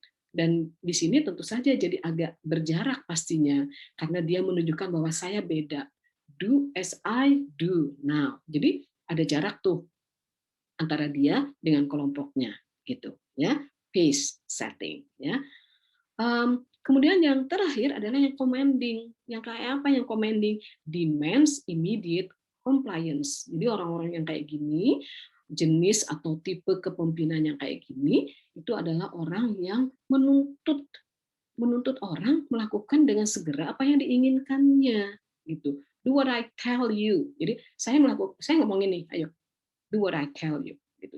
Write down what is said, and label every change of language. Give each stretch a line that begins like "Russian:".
Indonesian: Dan di sini tentu saja jadi agak berjarak pastinya, karena dia menunjukkan bahwa saya beda.
English: Do as I do now.
Indonesian: Jadi ada jarak tuh antara dia dengan kelompoknya, gitu ya. Pace setting ya. Kemudian yang terakhir adalah yang commanding. Yang kayak apa yang commanding?
English: Demands immediate compliance.
Indonesian: Jadi orang-orang yang kayak gini, jenis atau tipe kepemimpinan yang kayak gini, itu adalah orang yang menuntut orang melakukan dengan segera apa yang diinginkannya, gitu.
English: Do what I tell you.
Indonesian: Jadi saya ngomong ini, ayo
English: do what I tell you,
Indonesian: gitu.